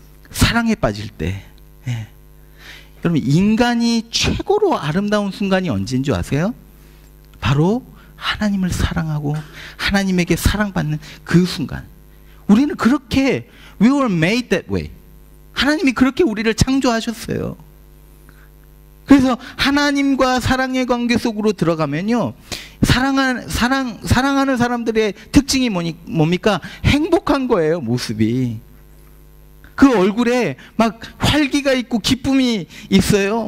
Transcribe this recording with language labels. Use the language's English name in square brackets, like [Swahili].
[Korean] 사랑에 빠질 때. 예. 여러분, 인간이 최고로 아름다운 순간이 언제인 줄 아세요? 바로 하나님을 사랑하고 하나님에게 사랑받는 그 순간. 우리는 그렇게, [English] we were made that way. [Korean] 하나님이 그렇게 우리를 창조하셨어요. 그래서 하나님과 사랑의 관계 속으로 들어가면요, 사랑하는 사람들의 특징이 뭡니까? 행복한 거예요, 모습이. 그 얼굴에 막 활기가 있고 기쁨이 있어요.